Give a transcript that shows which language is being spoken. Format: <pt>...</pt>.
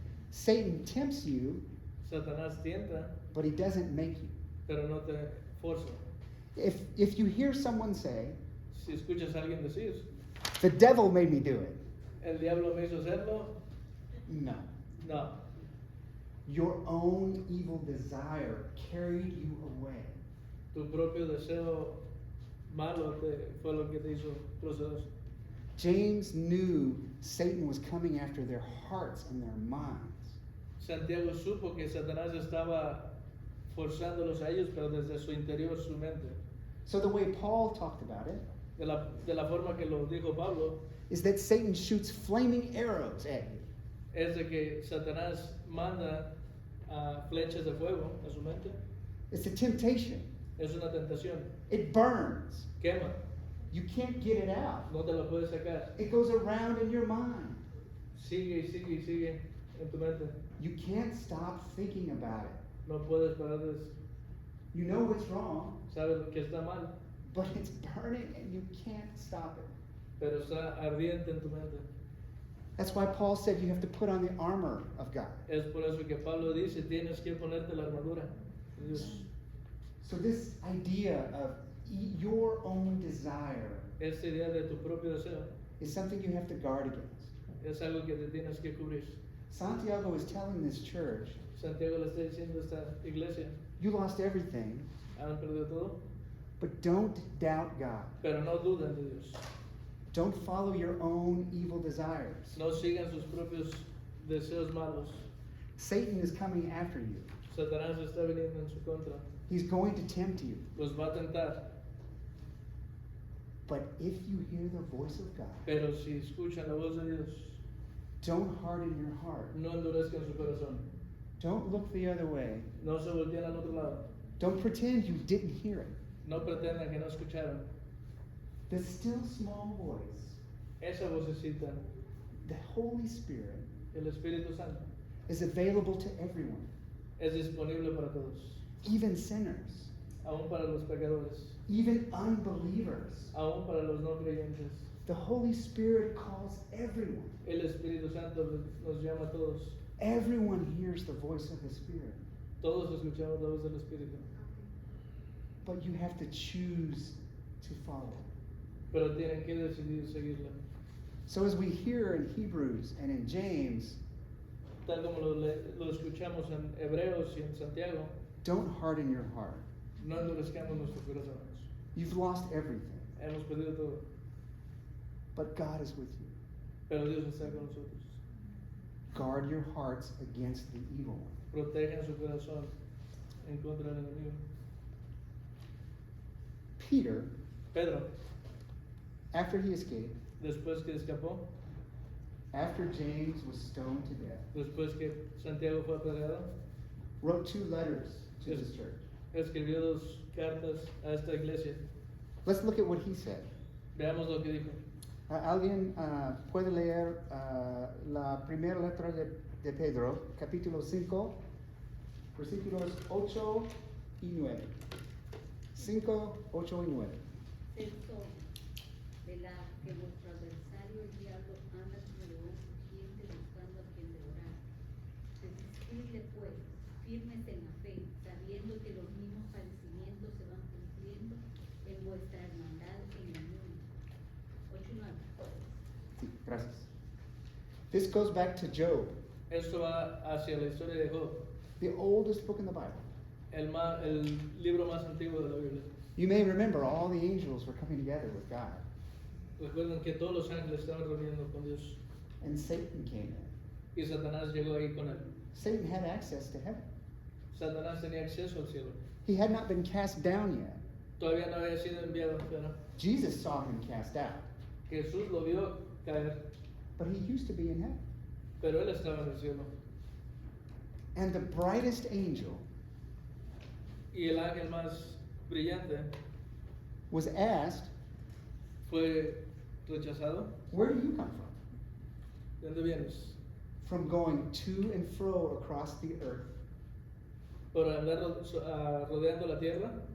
<en>Satan tempts you,</en> <es>Satanás tienta,</es> <en>but he doesn't make you.</en> <es>pero no te forza.</es> <en>If you hear someone say,</en> <es>Si escuchas a alguien decir,</es> <en>the devil made me do it,</en> <es>el diablo me hizo hacerlo,</es> <en>no.</en> <es>no.</es> <en>Your own evil desire carried you away.</en> <es>Tu propio deseo malo fue lo que te hizo proceder.</es> <en>James knew Satan was coming after their hearts and their minds.</en> <es>Santiago supo que Satanás estaba forzándolos a ellos, pero desde su interior, su mente.</es> <en>So the way Paul talked about it,</en> <es>de la forma que lo dijo Pablo,</es> <en>is that Satan shoots flaming arrows at you.</en> <es>es de que Satanás manda flechas de fuego a su mente.</es> <en>It's a temptation.</en> <es>Es una tentación.</es> <en>It burns.</en> <es>Quema.</es> <en>You can't get it out.</en> <es>No te la puedes sacar.</es> <en>It goes around in your mind.</en> <es>Sigue y sigue y sigue en tu mente.</es> <en>You can't stop thinking about it.</en> <es>No puedes parar de</es> <en>You know what's wrong,</en> <es>sabes que está mal,</es> <en>but it's burning and you can't stop it.</en> <es>pero está ardiente en tu mente.</es> <en>That's why Paul said you have to put on the armor of God.</en> <es>Es por eso que Pablo dice, tienes que ponerte la armadura de Dios.</es> <en>So this idea of your own desire</en> <es>Esta idea de tu propio deseo</es> <en>is something you have to guard against.</en> <es>es algo que te tienes que cubrir.</es> <en>Santiago is telling this church,</en> <es>Santiago le está diciendo a esta iglesia,</es> <en>you lost everything,</en> <es>han perdido todo,</es> <en>but don't doubt God.</en> <es>pero no duden de Dios.</es> <en>Don't follow your own evil desires.</en> <es>No sigan sus propios deseos malos.</es> <en>Satan is coming after you.</en> <es>Satanás está viniendo en su contra.</es> <en>He's going to tempt you.</en> <es>Los va a tentar,</es> <en>But if you hear the voice of God,</en> <es>pero si escuchan la voz de Dios,</es> <en>don't harden your heart.</en> <es>no endurezcan su corazón.</es> <en>Don't look the other way.</en> <es>No se volteen al otro lado.</es> <en>Don't pretend you didn't hear it.</en> <es>No pretendan que no escucharon.</es> <en>The still small voice,</en> <es>Esa vocecita,</es> <en>the Holy Spirit,</en> <es>el Espíritu Santo,</es> <en>is available to everyone,</en> <es>es disponible para todos,</es> <en>even sinners,</en> <es>aún para los pecadores,</es> <en>even unbelievers.</en> <es>aún para los no creyentes.</es> <en>The Holy Spirit calls everyone.</en> <es>El Espíritu Santo nos llama a todos.</es> <en>Everyone hears the voice of the Spirit.</en> <es>Todos escuchamos la voz del Espíritu.</es> <en>But you have to choose to follow.</en> <es>Pero tienen que decidir seguirla.</es> <en>So as we hear in Hebrews and in James,</en> <es>Tal como lo escuchamos en Hebreos y en Santiago,</es> <en>don't harden your heart.</en> <es>no endurezcamos nuestros corazones.</es> <en>You've lost everything,</en> <es>Hemos perdido todo,</es> <en>but God is with you.</en> <es>pero Dios está con nosotros.</es> <en>Guard your hearts against the evil one.</en> <es>Protejan su corazón en contra del enemigo.</es> <en>Peter,</en> <es>Pedro,</es> <en>after he escaped,</en> <es>después que escapó,</es> <en>after James was stoned to death,</en> <es>después que Santiago fue apedreado,</es> <en>wrote 2 letters to Yes. this church.</en> <es>escribió 2 cartas a esta iglesia.</es> <en>Let's look at what he said.</en> <es>Veamos lo que dijo. ¿Alguien puede leer la primera letra de Pedro, capítulo 5, versículos 8 y 9? 5, 8 y 9. Sexto, velad que vuestro adversario el diablo anda como león rugiente buscando a quien devorar. Resistidle pues, firmes en la fe, sabiendo que los mismos padecimientos se van cumpliendo en vuestra hermandad en el mundo. 8 y 9. Sí, gracias.</es> <en>This goes back to Job,</en> <es>Esto va hacia la historia de Job,</es> <en>the oldest book in the Bible.</en> <es>el libro más antiguo de la Biblia.</es> <en>You may remember all the angels were coming together with God,</en> <es>Recuerden que todos los ángeles estaban reuniendo con Dios</es> <en>and Satan came in.</en> <es>y Satanás llegó ahí con él.</es> <en>Satan had access to heaven.</en> <es>Satanás tenía acceso al cielo.</es> <en>He had not been cast down yet.</en> <es>Todavía no había sido enviado, pero</es> <en>Jesus saw him cast out,</en> <es>Jesús lo vio caer,</es> <en>but he used to be in heaven.</en> <es>pero él estaba en el cielo.</es> <en>And the brightest angel</en> <es>Y el ángel más brillante</es> <en>was asked,</en> <es>fue rechazado.</es> <en>where do you come from?</en> <es>¿De dónde vienes?</es> <en>From going to and fro across the earth,</en> <es>¿Por andar rodeando la tierra?</es>